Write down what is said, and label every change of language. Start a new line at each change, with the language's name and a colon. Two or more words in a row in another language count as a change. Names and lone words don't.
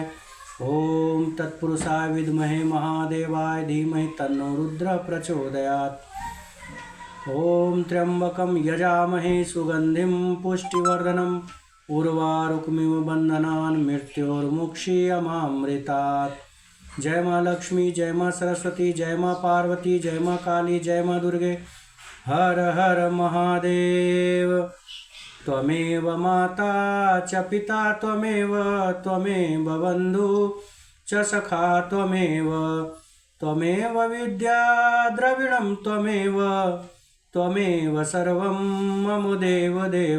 Sanskrit: ओम तत्पुरुषाय विद्महे महादेवाय धीमहि तन्नो रुद्र प्रचोदयात्। ओम त्र्यंबकं यजामहे सुगंधिं पुष्टिवर्धनम् उर्वारुकमिव बन्धनान् मृत्योर्मुक्षीयमामृतात्।
Hindi: जय माँ लक्ष्मी, जय माँ सरस्वती, जय माँ पार्वती, जय माँ काली, जय माँ दुर्गे। हर हर महादेव।
Sanskrit: त्वमेव माता च पिता त्वमेव, त्वमेव बन्धु च सखा त्वमेव, त्वमेव विद्या द्रविणं त्वमेव, त्वमेव सर्वं मम देव देव।